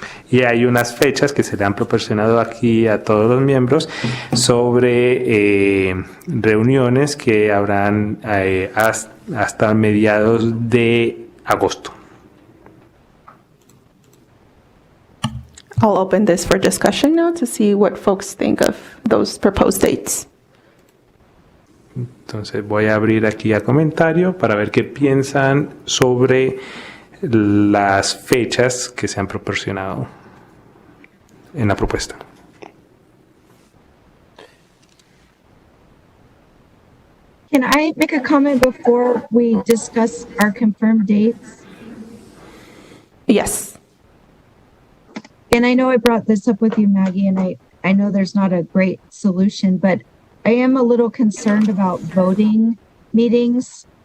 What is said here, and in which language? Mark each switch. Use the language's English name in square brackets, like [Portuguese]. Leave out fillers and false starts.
[Spanish] Y hay unas fechas que se le han proporcionado aquí a todos los miembros sobre reuniones que habrán hasta mediados de agosto. [English] I'll open this for discussion now to see what folks think of those proposed dates. [Spanish] Entonces voy a abrir aquí a comentario para ver qué piensan sobre las fechas que se han proporcionado en la propuesta. [English] Can I make a comment before we discuss our confirmed dates? Yes. And I know I brought this up with you, Maggie, and I know there's not a great solution, but I am a little concerned about voting meetings.